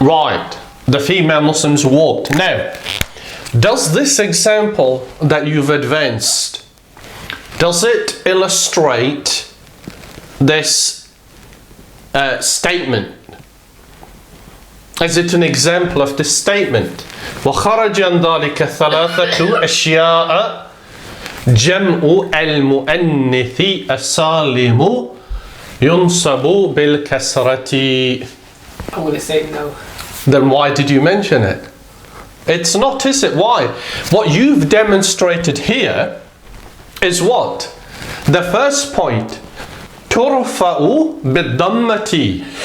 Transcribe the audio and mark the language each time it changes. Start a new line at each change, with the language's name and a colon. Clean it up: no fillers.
English: Right, the female Muslims walked. Now, does this example that you've advanced, does it illustrate this statement? Is it an example of this statement?
Arabic: وَخَرَجَ عَنْ ذَلِكَ ثَلَاثَةُ أَشْيَاء جمع المؤنث السالم ينصب بالكسرة.
English: I'm going to say no. Then why did you mention it? It's not, is it? Why? What you've demonstrated here is what? The first point.
Arabic: ترفع بالضمة.